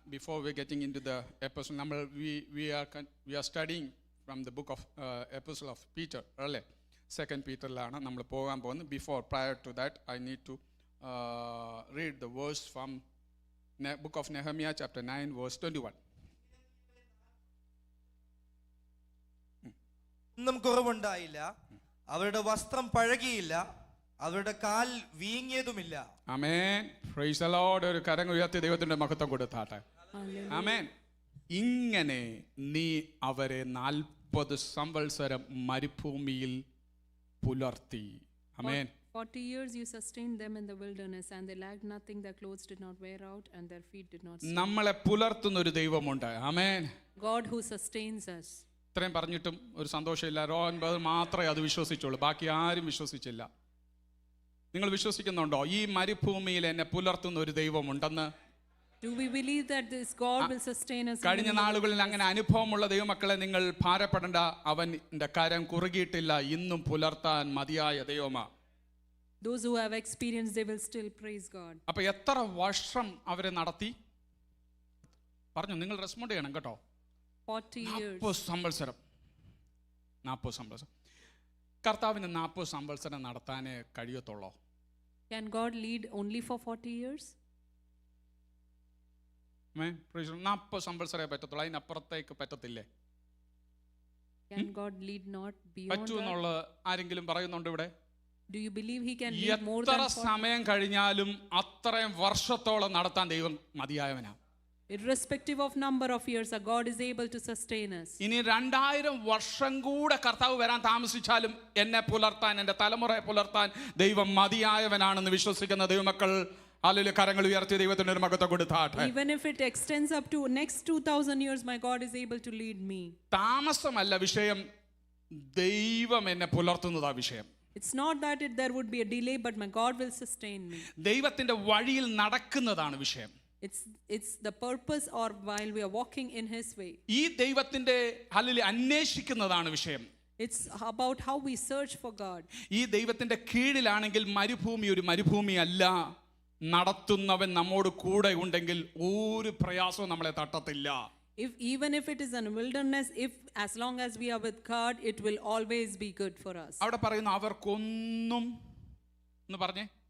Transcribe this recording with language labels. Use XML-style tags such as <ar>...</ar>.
<en>Before we getting into the episode, നമ്മൾ we are studying from the book of episode of Peter അല്ലേ.</en> <ml>2 പീറ്ററിലാണ് നമ്മൾ പോകാൻ പോകുന്നത്.</ml> <en>Prior to that I need to read the verse from book of Nehemiah chapter 9 verse 21.</en> <ml>ഒന്നും കുറവുണ്ടായില്ല, അവരുടെ വസ്ത്രം പഴകിയില്ല, അവരുടെ കാൽ വീങ്ങിയതുമില്ല.</ml> <en>Amen. Praise the lord.</en> <ml>ഒരു കരം ഉയർത്തി ദൈവത്തിന്റെ മഹത്വം കൊടുത്താട്ടെ. ആമേൻ. ഇങ്ങനെ നീ അവരെ 40 സംവത്സരം മരുഭൂമിയിൽ പുലർത്തി. ആമേൻ.</ml> <en>40 years you sustained them in the wilderness, and they lacked nothing. Their clothes did not wear out, and their feet did not swell.</en> <ml>നമ്മളെ പുലർത്തുന്ന ഒരു ദൈവമുണ്ട്. ആമേൻ.</ml> <en>God who sustains us.</en> <ml>ഇത്രയും പറഞ്ഞിട്ടും ഒരു സന്തോഷമില്ല. റോഹൻ ബ്രദർ മാത്രമേ അത് വിശ്വസിച്ചുള്ളൂ, ബാക്കി ആരും വിശ്വസിച്ചില്ല. നിങ്ങൾ വിശ്വസിക്കുന്നുണ്ടോ ഈ മരുഭൂമിയിൽ എന്നെ പുലർത്തുന്ന ഒരു ദൈവമുണ്ടെന്ന്?</ml> <en>Do we believe that this God will sustain us?</en> <ml>കഴിഞ്ഞ നാളുകളിൽ അങ്ങനെ അനുഭവമുള്ള ദൈവമക്കളെ, നിങ്ങൾ ഭാരപ്പെടേണ്ട. അവൻ്റെ കരം കുറുകിയിട്ടില്ല. ഇന്നും പുലർത്താൻ മതിയായ ദൈവമാ.</ml> <en>Those who have experienced, they will still praise God.</en> <ml>അപ്പൊ എത്ര വർഷം അവരെ നടത്തി പറഞ്ഞു? നിങ്ങൾ റെസ്പോണ്ട് ചെയ്യണം കേട്ടോ.</ml> <en>40 years.</en> <ml>40 സംവത്സരം. കർത്താവിന് 40 സംവത്സരം നടത്താനേ കഴിയത്തുള്ളൂ.</ml> <en>Can God lead only for 40 years?</en> <ml>40 സംവത്സരേ പറ്റത്തുള്ളൂ, അതിനപ്പുറത്തേക്ക് പറ്റത്തില്ലേ?</ml> <en>Can God lead not beyond</en> <ml>പറ്റൂ</ml> <en>that?</en> <ml>എന്നുള്ള ആരെങ്കിലും പറയുന്നുണ്ട് ഇവിടെ?</ml> <en>Do you believe he can lead more</en> <ml>എത്ര</ml> <en>than 40?</en> <ml>സമയം കഴിഞ്ഞാലും അത്രയും വർഷത്തോളം നടത്താൻ ദൈവം മതിയായവനാ.</ml> <en>Irrespective of number of years, our God is able to sustain us.</en> <ml>ഇനി 2000 വർഷം കൂടെ കർത്താവ് വരാൻ താമസിച്ചാലും എന്നെ പുലർത്താൻ, എൻ്റെ തലമുറയെ പുലർത്താൻ ദൈവം മതിയായവനാണെന്ന് വിശ്വസിക്കുന്ന ദൈവമക്കൾ ഹല്ലേലൂയ കരങ്ങൾ ഉയർത്തി ദൈവത്തിന് ഒരു മഹത്വം കൊടുത്താട്ടെ.</ml> <en>Even if it extends up to next 2000 years, my God is able to lead me.</en> <ml>താമസമല്ല വിഷയം, ദൈവം എന്നെ പുലർത്തുന്നതാ വിഷയം.</ml> <en>It's not that there would be a delay, but my God will sustain me.</en> <ml>ദൈവത്തിന്റെ വഴിയിൽ നടക്കുന്നതാണ് വിഷയം.</ml> <en>It's the purpose, or while we are walking in his way.</en> <ml>ഈ ദൈവത്തിന്റെ ഹല്ലേലൂയ അന്വേഷിക്കുന്നതാണ് വിഷയം.</ml> <en>It's about how we search for God.</en> <ml>ഈ ദൈവത്തിന്റെ കീഴിലാണെങ്കിൽ മരുഭൂമി ഒരു മരുഭൂമി അല്ല. നടത്തുന്നവൻ നമ്മോട് കൂടെ ഉണ്ടെങ്കിൽ ഒരു പ്രയാസവും നമ്മളെ തട്ടത്തില്ല.</ml> <en>Even if it is a wilderness, as long as we are with God, it will always be good for us.</en> <ml>അവിടെ പറയുന്നു അവർക്കൊന്നും എന്ന് പറഞ്ഞേ.</ml>